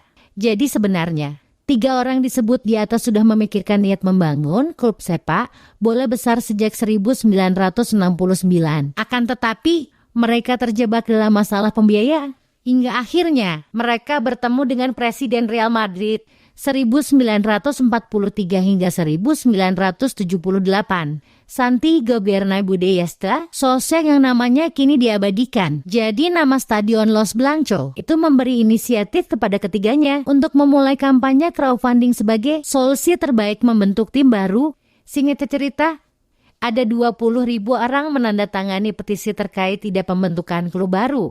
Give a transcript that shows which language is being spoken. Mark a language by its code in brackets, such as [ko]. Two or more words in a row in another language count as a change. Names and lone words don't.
[id] Jadi sebenarnya, 3 orang disebut di atas sudah memikirkan niat membangun klub sepak bola besar sejak 1969. Akan tetapi, mereka terjebak dalam masalah pembiayaan. Hingga akhirnya, mereka bertemu dengan Presiden Real Madrid 1943 hingga 1978. Santiago Bernabéu de Esta, sosok yang namanya kini diabadikan. Jadi nama Stadion Los Blancos itu memberi inisiatif kepada ketiganya untuk memulai kampanye crowdfunding sebagai solusi terbaik membentuk tim baru. Singkat cerita, ada 20.000 orang menandatangani petisi terkait ide pembentukan klub baru.